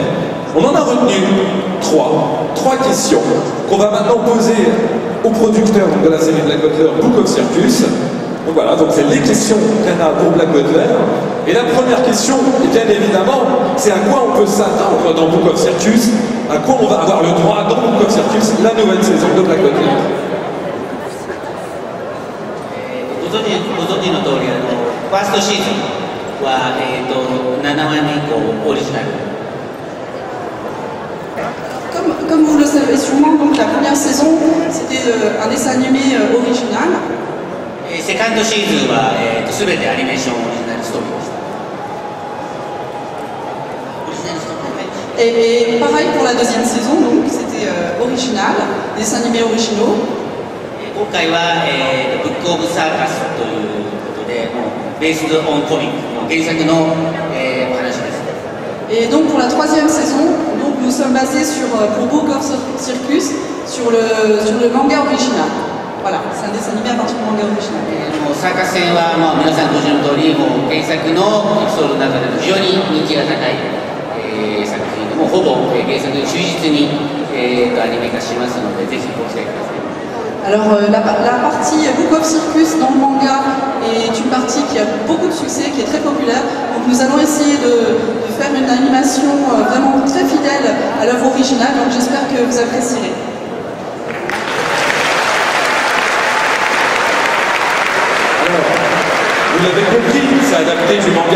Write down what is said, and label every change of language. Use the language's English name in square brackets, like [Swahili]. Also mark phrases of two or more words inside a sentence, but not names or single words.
[French] On en a retenu trois questions qu'on va maintenant poser aux producteurs de la série Black Butler Book of Circus. Donc voilà, donc c'est les questions Kana pour Black Butler. Et la première question, bien évidemment, c'est à quoi on peut s'attendre dans Book of Circus, à quoi on va avoir le droit dans Book of Circus, la nouvelle saison de Black Butler. [Japanese] ご存知の通り、ファーストシーズンは、7話目以降オリジナル。 [French] Comme vous le savez sûrement, donc la première saison c'était un dessin animé original. [Japanese] セカンドシーズンは、全てアニメーションオリジナルストーリーでした。オリジナルストーリー、 [French] Et pareil pour la deuxième saison, donc c'était original, des dessins animés originaux. [Japanese] 今回は、ブックオブサーカスということで、 [English] base on comic, [Japanese] 原作の、お話です。 [French] Et donc pour la troisième saison, donc nous sommes basés sur, pour Book of Circus, sur le manga original. Voilà, c'est un dessin animé à partir du manga original. [Japanese] サーカス戦は、皆さんご存知の通り、原作のエピソードの中でも非常に人気が高い、作品でほぼ、原作に忠実に、アニメ化しますので、ぜひご期待ください。 [French] Alors la partie Book of Circus dans le manga est une partie qui a beaucoup de succès, qui est très populaire. Donc nous allons essayer de faire une animation vraiment très fidèle à l'œuvre originale. Donc j'espère que vous apprécierez. Vous l'avez compris, c'est adapté du manga.